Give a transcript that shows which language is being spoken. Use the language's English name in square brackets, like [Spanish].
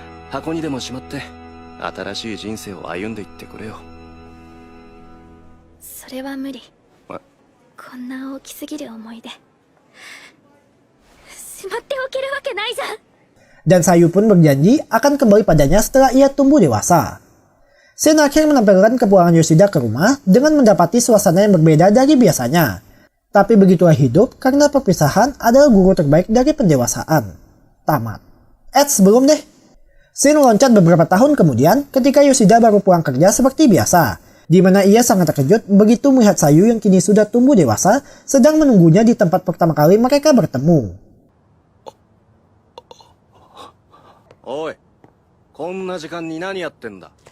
[Japanese] 箱にでもしまって新しい人生を歩んでいってくれよ。それは無理。え？こんな大きすぎる思い出。しまっておけるわけないじゃん。 [Indonesian] Dan Sayu pun berjanji akan kembali padanya setelah ia tumbuh dewasa. Scene akhir menampilkan kepulangan Yoshida ke rumah dengan mendapati suasana yang berbeda dari biasanya. Tapi begitulah hidup karena perpisahan adalah guru terbaik dari pendewasaan. Tamat. Belum deh. Scene loncat beberapa tahun kemudian ketika Yoshida baru pulang kerja seperti biasa. Di mana ia sangat terkejut begitu melihat Sayu yang kini sudah tumbuh dewasa sedang menunggunya di tempat pertama kali mereka bertemu. [Japanese] おい、こんな時間に何やってんだ。